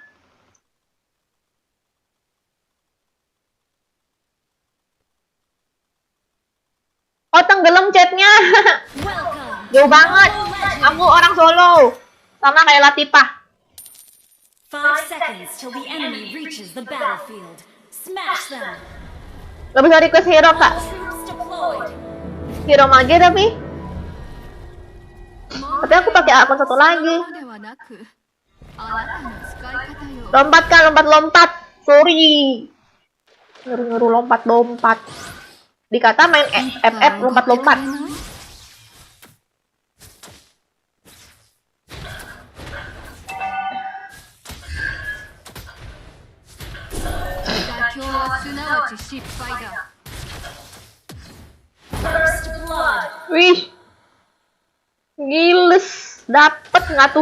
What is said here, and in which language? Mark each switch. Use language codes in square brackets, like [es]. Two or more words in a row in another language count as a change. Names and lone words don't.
[id] Oh, tenggelam chatnya. [en] Welcome. [id] Jauh banget. Aku orang Solo. Sama kayak Latifah. [en] 5 seconds till the enemy reaches the battlefield. Smash them. [id] Gak bisa [en] request hero, [id] Kak. [en] Troops deployed. Hero mage tapi. [id] Tapi aku pakai akun satu lagi. [ja] ではなくあなたの使い方よ [id] Lompat kan, lompat. Sorry. Nyuruh-nyuruh lompat. Dikata main FF lompat. [ja] 妥協はすなわち失敗だ [en] First blood. [id] Wih. Giles. Dapet nggak tuh?